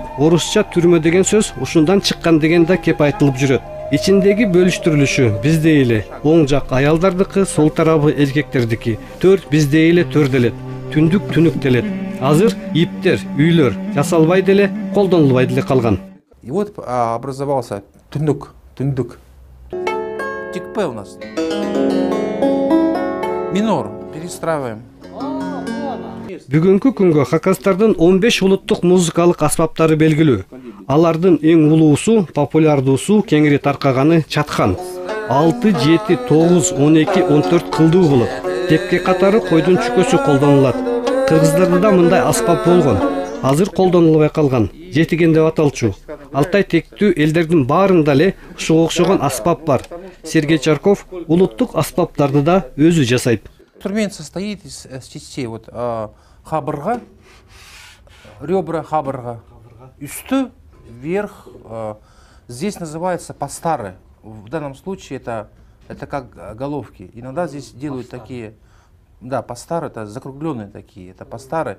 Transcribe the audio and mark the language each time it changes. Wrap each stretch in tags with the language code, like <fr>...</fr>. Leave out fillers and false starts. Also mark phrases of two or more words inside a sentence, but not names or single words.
<ky>Орусча түрмө деген сөз ушундан чыккан деген да кеп айтылып жүрөт. Ичиндеги бөлүштүрүлүшү биздей эле оң жак аялдардыкы, сол тарабы эркектердики. Төр биздей эле төрделет. Түндүк түнүктелет. Азыр иптер, үйлөр жасалбай деле, колдонулбай деле калган.</ky> <ru>И вот образовался түндүк. Тик П у нас. Минор. Перестраиваем.</ru> <ky>Бүгүнкү күнгө хакастардын 15 улуттук музыкалык аспаптары белгилүү. Алардын эң улуусу, популярдуусу, кеңири таркаганы чатхан. 6, 7, 9, 12, 14 кылдуу болот. Тепке катары койдун чүкөсү колдонулат. Кыргыздарда мындай аспап болгон. Азыр колдонулбай калган. Жетиген деп аталчу. Алтай тектүү элдердин баарында эле ушуга окшогон аспап бар. Сергей Чарков улуттук аспаптарды да өзү жасайт.</ky> <ru>Инструмент состоит из частей. Вот хабырга, ребра хабырга, үстү, вверх. Здесь называется пастары. В данном случае это как головки. Иногда здесь делают такие, да, пастары, это закругленные такие, это пастары.</ru>